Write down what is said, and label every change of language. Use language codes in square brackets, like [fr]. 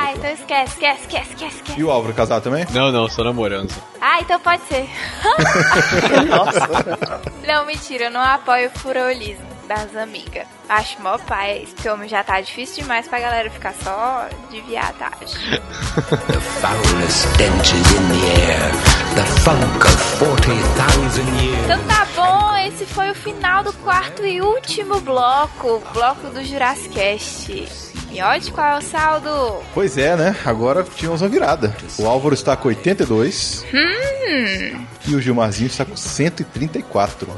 [pt] Ah, então esquece. E o Álvaro, casado também? Não, sou namorando. Ah, então pode ser. Nossa. Não, mentira, eu não apoio o furolismo das amigas. Acho mó pai, esse homem já tá difícil demais pra galera ficar só de viadagem. [en] The foulest stench is in the air. The funk of 40,000 years. [pt] Então tá bom, esse foi o final do quarto e último bloco. Bloco do Jurassicast. E olha qual é o saldo. Pois é, né? Agora tivemos uma virada. O Álvaro está com 82. E o Gilmarzinho está com 134.